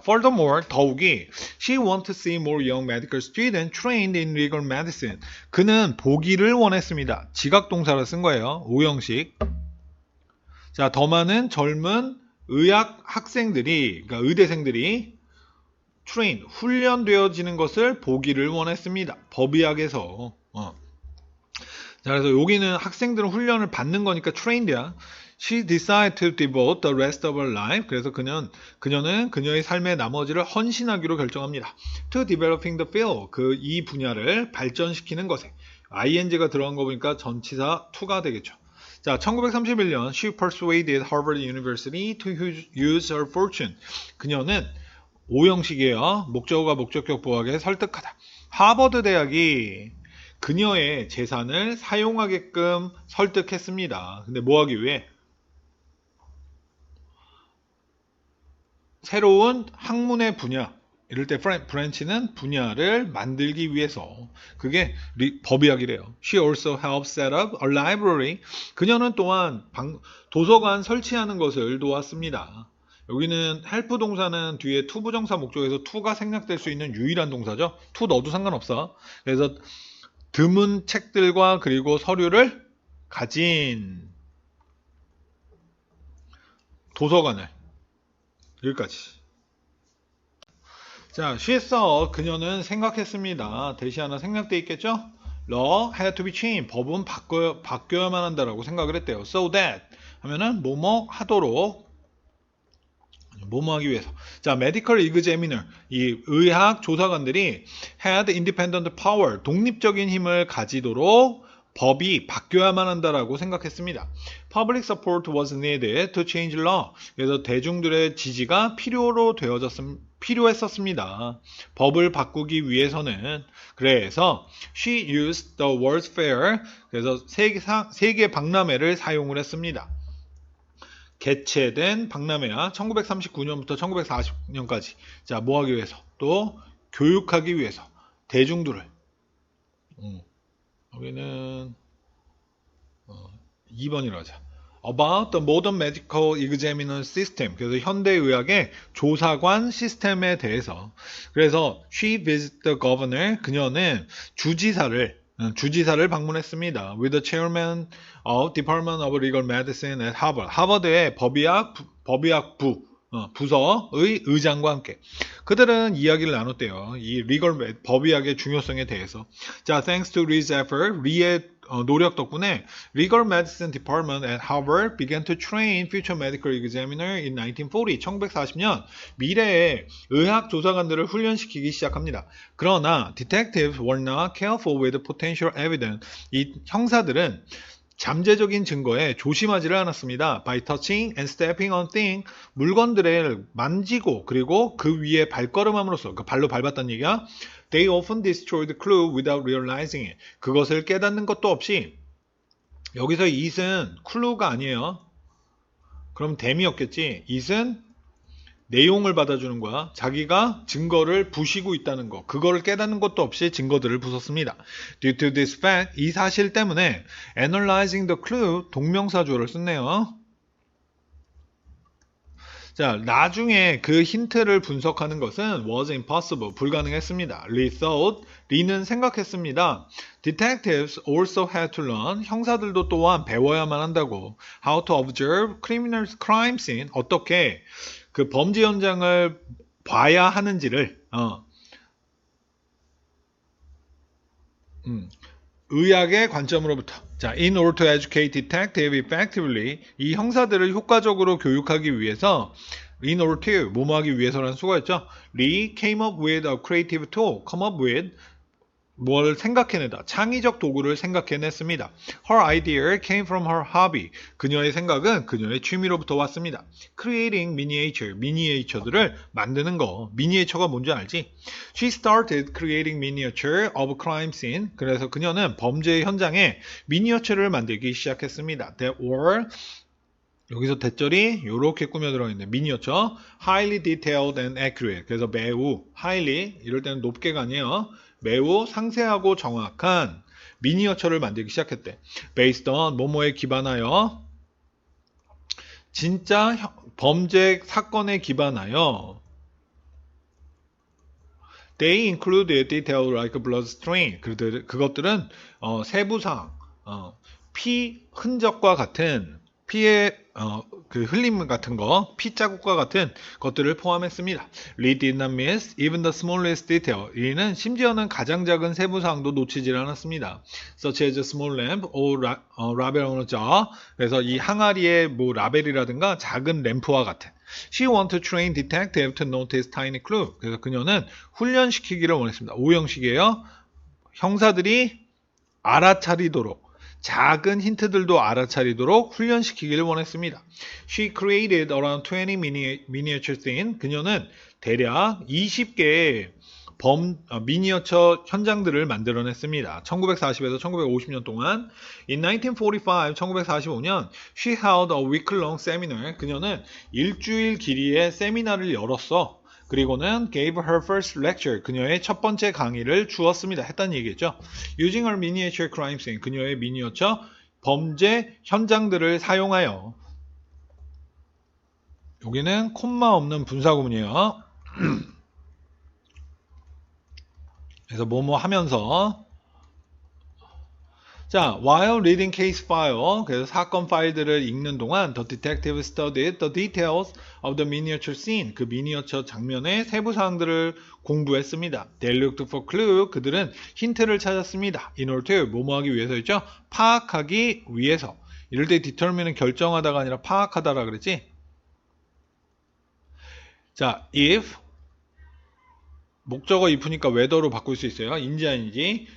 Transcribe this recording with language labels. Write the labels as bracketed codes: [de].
[en] Furthermore, 더욱이 she wanted to see more young medical students trained in legal medicine. [ko] 그는 보기를 원했습니다. 지각동사를 쓴 거예요. 오형식. 자, 더 많은 젊은 의학 학생들이, 그러니까 의대생들이 훈련되어지는 것을 보기를 원했습니다. 법의학에서. 자, 그래서 여기는 학생들은 훈련을 받는 거니까 trained야. [en] She decided to devote the rest of her life. [ko] 그래서 그녀는 그녀의 삶의 나머지를 헌신하기로 결정합니다. [en] To developing the field. [ko] 이 분야를 발전시키는 것에. ing가 들어간 거 보니까 전치사 to가 되겠죠. [en] 자, 1931년 she persuaded Harvard University to use her fortune. [ko] 그녀는 오형식이에요. 목적어가 목적격 보호하게 설득하다. 하버드 대학이 그녀의 재산을 사용하게끔 설득했습니다. 근데 뭐 하기 위해? 새로운 학문의 분야, 이럴 때 브랜치는 분야를 만들기 위해서. 그게 법의학이래요. [en] She also helped set up a library. [ko] 그녀는 또한 도서관 설치하는 것을 도왔습니다. 여기는 help 동사는 뒤에 to 부정사 목적에서 to가 생략될 수 있는 유일한 동사죠. to 넣어도 상관없어. 그래서 드문 책들과 그리고 서류를 가진 도서관을. 여기까지. 자, [en] she saw, [ko] 그녀는 생각했습니다. 대시 하나 생략돼 있겠죠? [en] Law had to be changed. [ko] 법은 바뀌어야만 한다라고 생각을 했대요. [en] So that [ko] 하면은 뭐뭐 하도록, 뭐뭐 하기 위해서. 자, medical examiner, 이 의학 조사관들이 [en] had independent power, [ko] 독립적인 힘을 가지도록 법이 바뀌어야만 한다라고 생각했습니다. [en] Public support was needed to change law. [ko] 그래서 대중들의 지지가 필요했었습니다. 법을 바꾸기 위해서는. [en] 그래서 she used the World's Fair. [ko] 그래서 세계 박람회를 사용을 했습니다. 개최된 박람회야 1939년부터 1940년까지. 자, 뭐 하기 위해서? 또 교육하기 위해서 대중들을. 여기는 2번이라 하자. [en] About the modern medical examiner system. [ko] 그래서 현대의학의 조사관 시스템에 대해서. [en] 그래서 she visited the governor. [ko] 그녀는 주지사를 방문했습니다. [en] With the chairman of Department of Legal Medicine at Harvard. [ko] 하버드의 법의학부 부서의 의장과 함께. 그들은 이야기를 나눴대요. 이 법의학의 중요성에 대해서. [en] 자, thanks to Lee's effort, [ko] 리의 노력 덕분에 [en] Legal Medicine Department at Harvard began to train future medical examiner in 1940. [ko] 1940년 미래의 의학 조사관들을 훈련시키기 시작합니다. [en] 그러나 detectives were not careful with potential evidence. [ko] 이 형사들은 잠재적인 증거에 조심하지를 않았습니다. [en] By touching and stepping on things, [ko] 물건들을 만지고 그리고 그 위에 발걸음함으로써, 그러니까 발로 밟았다는 얘기야. [en] They often destroyed the clue without realizing it. [ko] 그것을 깨닫는 것도 없이. 여기서 it은 clue가 아니에요. 그럼 댐이었겠지. it은 내용을 받아주는 거야. 자기가 증거를 부시고 있다는 거. 그거를 깨닫는 것도 없이 증거들을 부쉈습니다. [en] Due to this fact, [ko] 이 사실 때문에 [en] analyzing the clue, [ko] 동명사주어를 썼네요. 자, 나중에 그 힌트를 분석하는 것은 [en] was impossible, [ko] 불가능했습니다. [en] Lee thought, [ko] 리는 생각했습니다. [en] Detectives also had to learn, [ko] 형사들도 또한 배워야만 한다고. [en] How to observe criminal crime scene, [ko] 어떻게 그 범죄 현장을 봐야 하는지를 의학의 관점으로부터. [en] 자, in order to educate detective effectively, [ko] 이 형사들을 효과적으로 교육하기 위해서 [en] in order to, [ko] 뭐뭐 하기 위해서라는 수고였죠. [en] Lee came up with a creative tool. come up with, [ko] 뭘 생각해내다. 창의적 도구를 생각해냈습니다. [en] Her idea came from her hobby. [ko] 그녀의 생각은 그녀의 취미로부터 왔습니다. [en] Creating miniature. [ko] 미니에이처들을 만드는 거. 미니에이처가 뭔지 알지? [en] She started creating miniature of crime scene. [ko] 그래서 그녀는 범죄 현장에 미니어처를 만들기 시작했습니다. [en] That were [ko] 여기서 대절이 이렇게 꾸며 들어가 있네. [en] 미니어처, highly detailed and accurate. [ko] 그래서 매우 highly 이럴 때는 높게가 아니에요. 매우 상세하고 정확한 미니어처를 만들기 시작했대. [en] Based on [ko] 뭐뭐에 기반하여 진짜 범죄 사건에 기반하여 [en] They include details like blood stain. [ko] 그것들은 세부사항, 피 흔적과 같은 피의 그 흘림 같은 거, 피 자국과 같은 것들을 포함했습니다. [en] Lee did not miss even the smallest detail. [ko] 이는 심지어는 가장 작은 세부사항도 놓치질 않았습니다. [en] Such as a small lamp or ravel on a jar. [ko] 그래서 이 항아리의 뭐 라벨이라든가 작은 램프와 같은. [en] She wanted to train detective to notice tiny clue. [ko] 그래서 그녀는 훈련시키기를 원했습니다. 오형식이에요. 형사들이 알아차리도록 작은 힌트들도 알아차리도록 훈련시키기를 원했습니다. [en] She created around 20 miniature scenes. [ko] 그녀는 대략 20개의 미니어처 현장들을 만들어냈습니다. 1940에서 1950년 동안. [en] In 1945, 1945년, she held a week-long seminar. [ko] 그녀는 일주일 길이의 세미나를 열었어. [en] 그리고는 gave her first lecture. [ko] 그녀의 첫 번째 강의를 주었습니다. 했다는 얘기겠죠. [en] Using her miniature crime scene. [ko] 그녀의 미니어처 범죄 현장들을 사용하여. 여기는 콤마 없는 분사구문이에요. 그래서 뭐뭐 하면서. [en] 자, while reading case file, [ko] 그래서 사건 파일들을 읽는 동안 [en] the detective studied the details of the miniature scene. [ko] 그 미니어처 장면의 세부 사항들을 공부했습니다. [en] They looked for clue. [ko] 그들은 힌트를 찾았습니다. [en] In order to [ko] 뭐뭐 하기 위해서였죠? 파악하기 위해서. 이럴 때 determine은 결정하다가 아니라 파악하다라 그랬지? 자, if 목적어 if니까 whether로 바꿀 수 있어요. 인지 아닌지.